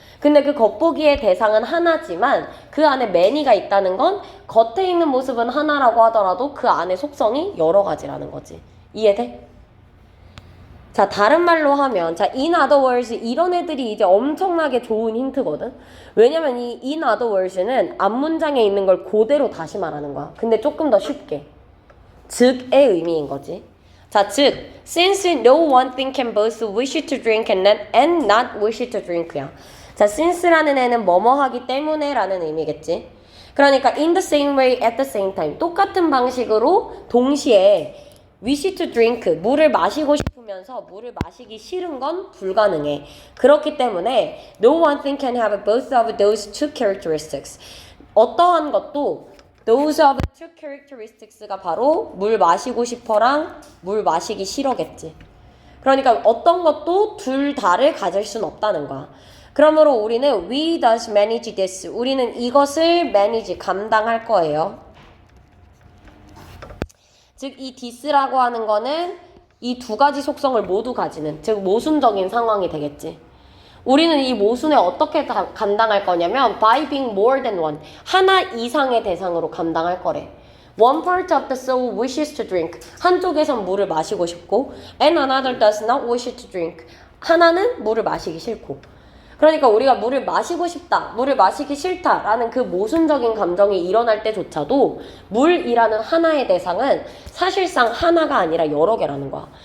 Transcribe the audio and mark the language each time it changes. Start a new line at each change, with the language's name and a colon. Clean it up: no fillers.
Korean: 근데 그 겉보기의 대상은 하나지만 그 안에 매니가 있다는 건 겉에 있는 모습은 하나라고 하더라도 그 안에 속성이 여러 가지라는 거지. 이해돼? 자, 다른 말로 하면
English: in other words
Korean: 이런 애들이 이제 엄청나게 좋은 힌트거든. 왜냐면 이
English: in other words
Korean: 는 앞문장에 있는 걸 그대로 다시 말하는 거야. 근데 조금 더 쉽게. 즉의 의미인 거지. 자, 즉
English: since no one thing can both wish to drink and not wish to drink야.
Korean: 자, since라는 애는 뭐뭐 하기 때문에 라는 의미겠지. 그러니까
English: in the same way at the same time
Korean: 똑같은 방식으로 동시에
English: wish to drink
Korean: 물을 마시고 싶으면서 물을 마시기 싫은 건 불가능해. 그렇기 때문에
English: no one thing can have both of those two characteristics.
Korean: 어떠한 것도
English: those of two characteristics
Korean: 가 바로 물 마시고 싶어랑 물 마시기 싫어겠지. 그러니까 어떤 것도 둘 다를 가질 순 없다는 거야. 그러므로 우리는
English: we does manage this.
Korean: 우리는 이것을 manage, 감당할 거예요. 즉 이 this라고 하는 거는 이 두 가지 속성을 모두 가지는, 즉 모순적인 상황이 되겠지. 우리는 이 모순에 어떻게 감당할 거냐면
English: by being more than one.
Korean: 하나 이상의 대상으로 감당할 거래.
English: One part of the soul wishes to drink.
Korean: 한쪽에선 물을 마시고 싶고
English: and another does not wish to drink.
Korean: 하나는 물을 마시기 싫고. 그러니까 우리가 물을 마시고 싶다, 물을 마시기 싫다라는 그 모순적인 감정이 일어날 때조차도 물이라는 하나의 대상은 사실상 하나가 아니라 여러 개라는 거야.